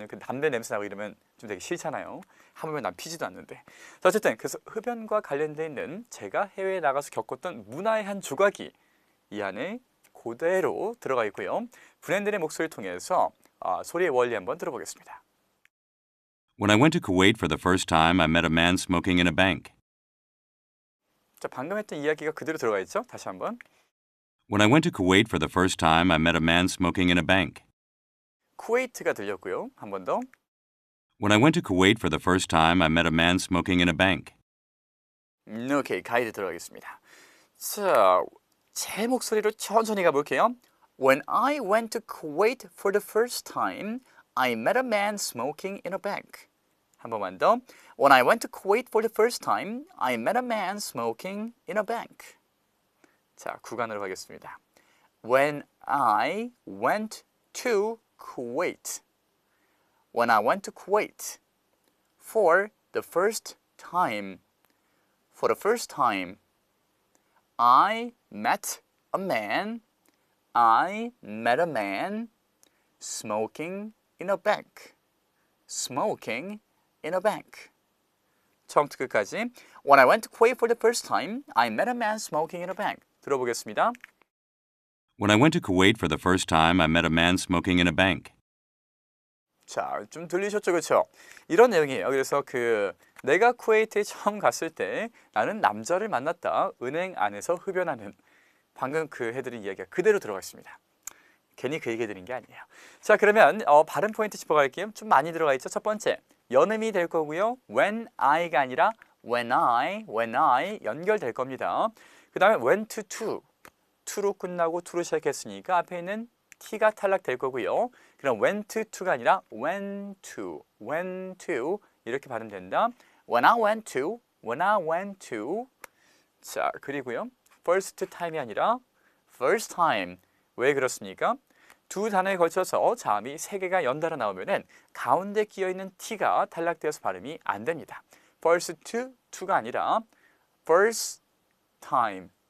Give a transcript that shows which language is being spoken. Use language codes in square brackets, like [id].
[ko] 왜냐면 담배 냄새 나고 이러면 좀 되게 싫잖아요. 하물며 난 피지도 않는데. 자, 어쨌든 그래서 흡연과 관련돼 있는 제가 해외에 나가서 겪었던 문화의 한 조각이 이 안에 그대로 들어가 있고요. 브랜든의 목소리를 통해서 소리의 원리 한번 들어보겠습니다. [en] When I went to Kuwait for the first time, I met a man smoking in a bank. [ko] 자, 방금 했던 이야기가 그대로 들어가 있죠? 다시 한번. [en] When I went to Kuwait for the first time, I met a man smoking in a bank. [ko] 쿠웨이트가 들렸고요. 한 번 더. When I went to Kuwait for the first time, I met a man smoking in a bank. 오케이, 가이드 들어가겠습니다. 자, 제 목소리로 천천히 가볼게요. [en] When I went to Kuwait for the first time, I met a man smoking in a bank. [ko] 한 번만 더. [en] When I went to Kuwait for the first time, I met a man smoking in a bank. [ko] 자, 구간으로 가겠습니다. [en] When I went to Kuwait. When I went to Kuwait for the first time. For the first time, I met a man. I met a man smoking in a bank. Smoking in a bank. [ko] 처음부터 끝까지. [en] When I went to Kuwait for the first time, I met a man smoking in a bank. [ko] 들어보겠습니다. [en] When I went to Kuwait for the first time, I met a man smoking in a bank. [ko] 자, 좀 들리셨죠, 그렇죠? 이런 내용이에요. 그래서 내가 쿠웨이트에 처음 갔을 때 나는 남자를 만났다. 은행 안에서 흡연하는. 방금 해드린 이야기가 그대로 들어가 있습니다. 괜히 그 얘기 해드린 게 아니에요. 자, 그러면 발음 포인트 짚어갈게요. 좀 많이 들어가 있죠. 첫 번째, 연음이 될 거고요. When I가 아니라 when I 연결될 겁니다. 그 다음에 went to, to로 끝나고 to로 시작했으니까 앞에 있는 t가 탈락될 거고요. 그럼 went to가 아니라 went to 이렇게 발음된다. When I went to. 자, 그리고요. first time이 아니라 first time. 왜 그렇습니까? 두 단어에 걸쳐서 자음이 세 개가 연달아 나오면은 가운데 끼어 있는 t가 탈락되어서 발음이 안 됩니다. first to가 아니라 first time.